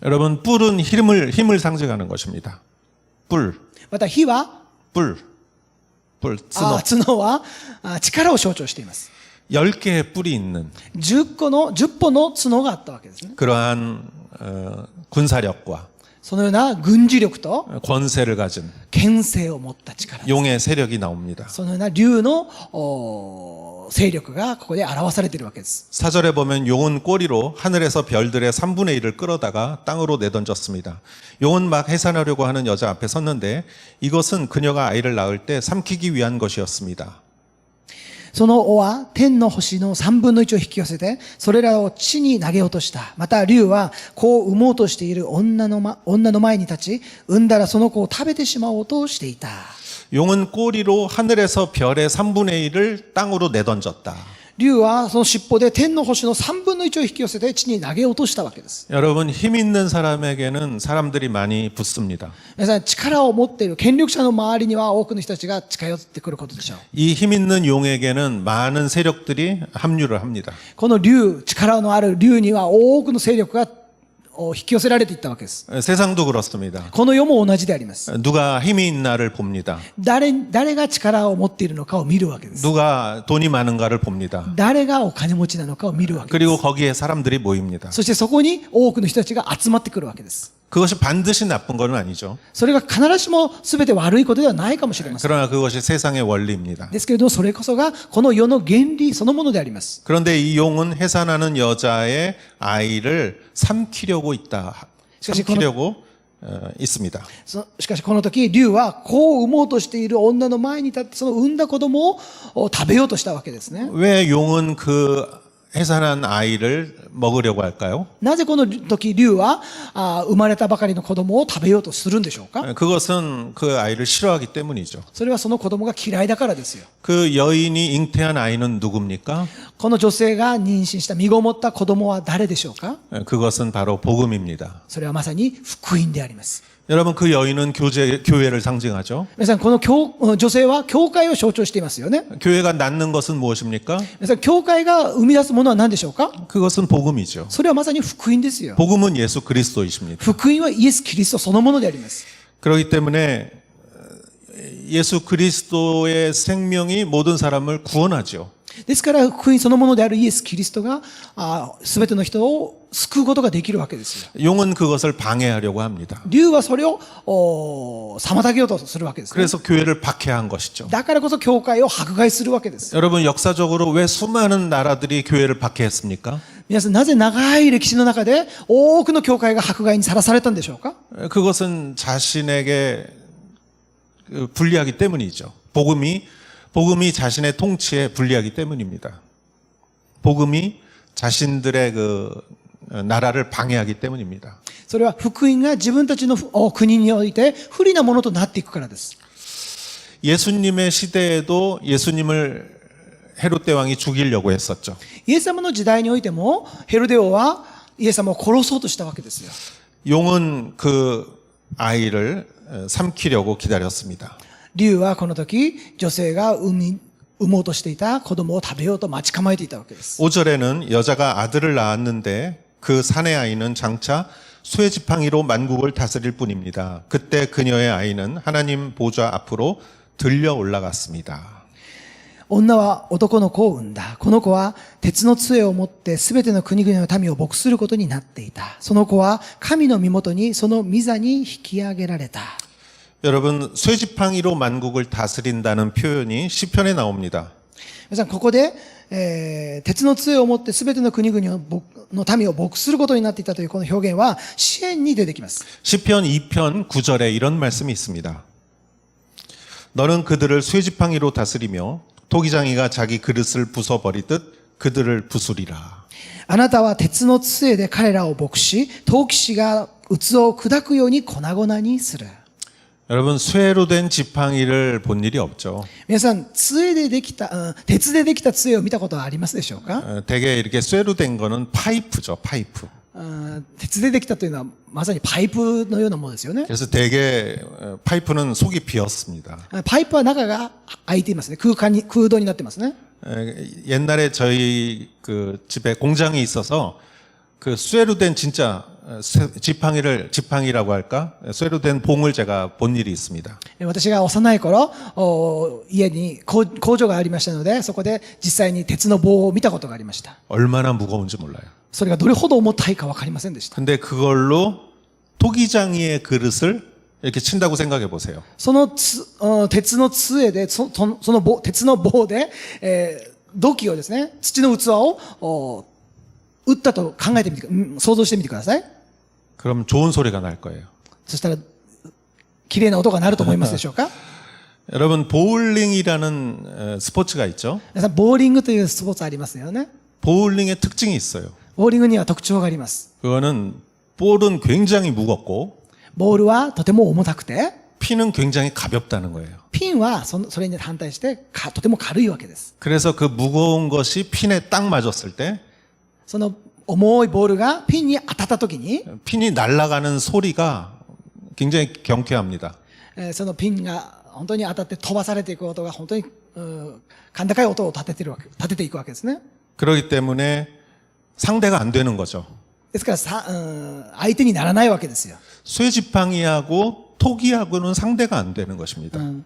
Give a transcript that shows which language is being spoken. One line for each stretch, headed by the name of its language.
Korean: 여러분 뿔은 힘을 상징하는 것입니다. 뿔,
Japanese: また火は
Korean: 뿔,
Japanese: 角. 角は力を象徴しています。
Korean: 10개의 뿔이 있는
Japanese: 10本の角があったわけですね。
Korean: 그러한 군사력과
Japanese: そのような軍事力と
Korean: 권세를 가진
Japanese: 権勢を持った力、
Korean: 용의 세력이 나옵니다.
Japanese: そのような竜の勢力がここで表されているわけです。
Korean: 4절에 보면 용은 꼬리로 하늘에서 별들의 3분의 1을 끌어다가 땅으로 내던졌습니다. 용은 막 해산하려고 하는 여자 앞에 섰는데 이것은 그녀가 아이를 낳을 때 삼키기 위한 것이었습니다.
Japanese: その尾は天の星の3分の1を引き寄せて、それらを地に投げ落とした。また竜は子を産もうとしている女の前に立ち、産んだらその子を食べてしまおうとしていた。
Korean: 용은 꼬리로 하늘에서 별의 3분의 1을 땅으로 내던졌다.
Japanese: 竜はその尻尾で天の星の3分の1を引き寄せて地に投げ落としたわけです。
Korean: 여러분, 힘 있는 사람에게는 사람들이 많이 붙습니다.
Japanese: 皆さん、力を持っている権力者の周りには多くの人たちが近寄ってくることでしょう。
Korean: 이 힘 있는 용에게는 많은 세력들이 합류를 합니다.
Japanese: この竜、力のある竜には多くの勢力が引き寄せられていったわけです。
Korean: 세상도 그렇습니다.
Japanese: この世も同じであります。
Korean: 누가 힘이 있나를 봅니다.
Japanese: 誰が力を持っているのかを見るわけです。
Korean: 누가 돈이 많은가를 봅니다.
Japanese: 誰がお金持ちなのかを見るわけです。
Korean: 그리고 거기에 사람들이 모입니다.
Japanese: そしてそこに多くの人たちが集まってくるわけです。
Korean: 그것이 반드시 나쁜 건 아니죠.
Japanese: それが必ずしも全て悪いことではないかもしれません。
Korean: 그러나 그것이 세상의 원리입니다.
Japanese: ですけれども、それこそがこの世の原理そのものであります。
Korean: 그런데 이 용은 해산하는 여자의 아이를 삼키려고 있다. 삼키려고 있습니다.
Japanese: しかしこの時、竜は子を産もうとしている女の前に立って、その産んだ子供を食べようとしたわけですね。
Korean: 왜 용은 그 해산한 아이를 먹으려고 할까요?
Japanese: なぜこの時、竜は生まれたばかりの子供を食べようとするんでしょうか？
Korean: 그것은 그 아이를 싫어하기 때문이죠.
Japanese: それはその子供が嫌いだからですよ。
Korean: 그 여인이 잉태한 아이는 누굽니까?
Japanese: この女性が妊娠した身ごもった子供は誰でしょうか？
Korean: 그것은 바로 복음입니다.
Japanese: それはまさに福音であります。
Korean: 여러분, 그 여인은 교회를 상징하죠.
Japanese: 皆さん、この女性は教会を象徴していますよね。
Korean: 교회가 낳는 것은 무엇입니까?
Japanese: 皆さん、教会が生み出すものは何でしょうか？
Korean: 그것은 복음이죠.
Japanese: それはまさに福音ですよ。
Korean: 복음은 예수 그리스도이십니다.
Japanese: 福音はイエス・キリストそのものであります。
Korean: 그렇기 때문에 예수 그리스도의 생명이 모든 사람을 구원하죠.
Japanese: ですから福音そのものであるイエス・キリストが全ての人を救うことができるわけですよ。
Korean: 용은 그것을 방해하려고 합니다.
Japanese: 竜はそれを妨げようとするわけですね。
Korean: 그래서 교회를 박해한 것이죠.
Japanese: だからこそ教会を迫害するわけです。
Korean: 여러분, 역사적으로 왜 수많은 나라들이 교회를 박해했습니까?
Japanese: 皆さん、なぜ長い歴史の中で多くの教会が迫害にさらされたんでしょうか？
Korean: 그것은 자신에게 불리하기 때문이죠. 복음이 자신의 통치에 불리하기 때문입니다. 복음이 자신들의 그 나라를 방해하기 때문입니다.
Japanese: それは福音が自分たちの国において不利なものとなっていくからです。
Korean: 예수님의 시대에도 예수님을 헤롯 대왕이 죽이려고 했었죠.
Japanese: イエス様の時代においてもヘロデ王はイエス様を殺そうとしたわけですよ。
Korean: 용은 그 아이를 삼키려고 기다렸습니다.
Japanese: 竜はこの時女性が産もうとしていた子供を食べようと待ち構えていたわけです。
Korean: 5절에는 여자가 아들을 낳았는데 그 사내 아이는 장차 쇠지팡이로 만국을 다스릴 뿐입니다. 그때 그녀의 아이는 하나님 보좌 앞으로 들려 올라갔습니다.
Japanese: 女は男の子を産んだ。この子は鉄の杖を持ってすべての国々の民を牧することになっていた。その子は神の身元にその御座に引き上げられた。
Korean: 여러분, 쇠지팡이로 만국을 다스린다는 표현이 시편에 나옵니다.
Japanese: 皆さん、ここで、鉄の杖を持ってすべての国々の民を牧することになっていたというこの表現は詩篇に出てきます。
Korean: 시편 2편 9절에 이런 말씀이 있습니다. 너는 그들을 쇠지팡이로 다스리며 토기장이가 자기 그릇을 부숴버리듯 그들을 부수리라.
Japanese: あなたは鉄の杖で彼らを牧し、陶器師が器を砕くように粉々にする。
Korean: 여러분, 쇠로 된 지팡이를 본 일이 없죠.
Japanese: 皆さん、鉄でできた杖を見たことはありますでしょうか？
Korean: 대개 이렇게 쇠로 된 거는 파이프죠, 파이프.
Japanese: 鉄でできたというのはまさにパイプのようなものですよね。
Korean: 그래서 대개 파이프는 속이 비었습니다.
Japanese: パイプは中が開いていますね。空洞になってますね。
Korean: 옛날에 저희 그 집에 공장이 있어서 그 쇠로 된 진짜 지팡이라고 할까? 쇠로 된 봉을 제가 본 일이 있습니다.
Japanese: 私が幼い頃、家に工場がありましたので、そこで実際に鉄の棒を見たことがありました。
Korean: 얼마나 무거운지 몰라요.
Japanese: それがどれほど重たいかわかりませんでした。
Korean: 근데 그걸로 토기장이의 그릇을 이렇게 친다고 생각해 보세요.
Japanese: その鉄の杖で、その棒、鉄の棒で、土器をですね、土の器を打ったと考えてみて、想像してみてください。
Korean: 그럼 좋은 소리가 날 거예요.
Japanese: そしたら、綺麗な音が鳴ると思いますでしょうか？
Korean: 여러분, 보울링이라는 스포츠가 있죠.
Japanese: 皆さん、ボーリングというスポーツありますよね。
Korean: 보울링의 특징이 있어요.
Japanese: ボーリングには特徴があります。
Korean: 그거는 볼은 굉장히 무겁고
Japanese: ボールはとても重たくて、
Korean: 피는 굉장히 가볍다는 거예요.
Japanese: ピンはそれに反対してとても軽いわけです。
Korean: 그래서 그 무거운 것이 핀에 딱 맞았을 때
Japanese: その重いボールがピンに当たった時に、
Korean: 핀이 날아가는 소리가 굉장히 경쾌합니다.
Japanese: そのピンが本当に当たって飛ばされていく音が本当に甲高い音を立てていくわけですね。
Korean: 그렇기 때문에 상대가 안 되는 거죠.
Japanese: ですから相手にならないわけですよ。
Korean: 쇠지팡이하고 토기하고는 상대가 안 되는 것입니다.